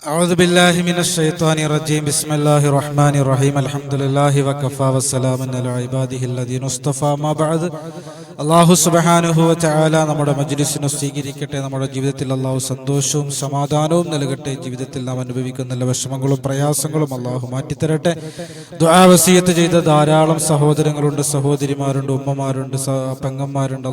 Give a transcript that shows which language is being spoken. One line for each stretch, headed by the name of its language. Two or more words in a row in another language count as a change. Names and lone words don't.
Arabic: أعوذ بالله من الشيطان الرجيم بسم الله الرحمن الرحيم الحمد لله وكفى والسلام على عباده الذين اصطفى ما بعد الله سبحانه وتعالى
Malayalam: നമ്മുടെ മജ്ലിസിനെ സ്വീകരിക്കട്ടെ. നമ്മുടെ ജീവിതത്തിൽ അല്ലാഹു സന്തോഷവും സമാധാനവും നൽകട്ടെ. ജീവിതത്തിൽ നാം അനുഭവിക്കുന്ന എല്ലാ വിഷമങ്ങളും പ്രയാസങ്ങളും അല്ലാഹു മാറ്റിത്തരട്ടെ. ദുആ വസിയത്ത് ചെയ്ത ധാരാളം സഹോദരങ്ങളുണ്ട്, സഹോദരിമാരുണ്ട്, ഉമ്മമാരുണ്ട്, പെങ്ങന്മാരുണ്ട്.